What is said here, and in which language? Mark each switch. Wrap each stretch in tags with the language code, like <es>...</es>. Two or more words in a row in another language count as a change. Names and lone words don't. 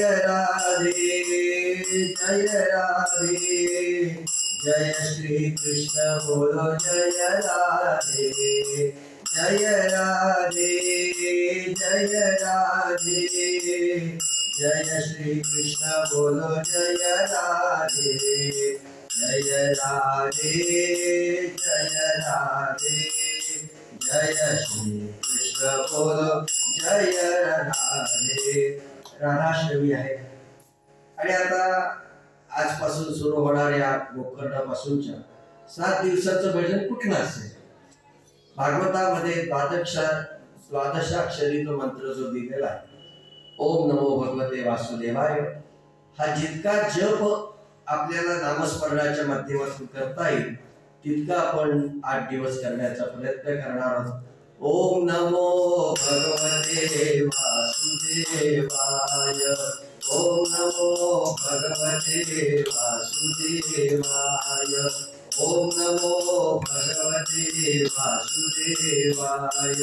<hi>राधे जय राधे जय श्री कृष्ण बोलो जय राधे जय राधे जय राधे जय श्री कृष्ण बोलो जय राधे जय राधे जय राधे जय श्री कृष्ण बोलो जय राधे।</hi> <mr>राधाष्टमी आहे आणि आता आजपासून सुरू होणाऱ्या गोकर्णापासूनच्या 7 दिवसाचं भजन कुठलं असेल? भागवतामध्ये द्वादशाक्षरी तो मंत्र जो दिलेला आहे</mr> <sa>ओम नमो भगवते वासुदेवाय,</sa> <mr>हा जितका जप आपल्याला नामस्मरणाच्या माध्यमातून करता येईल तितका आपण 8 दिवस करण्याचा प्रयत्न करणार आहोत।</mr> <sa>ओम नमो भगवते वासुदेवाय ओम नमो भगवते वासुदेवाय। ओम नमो भगवते वासुदेवाय।</sa>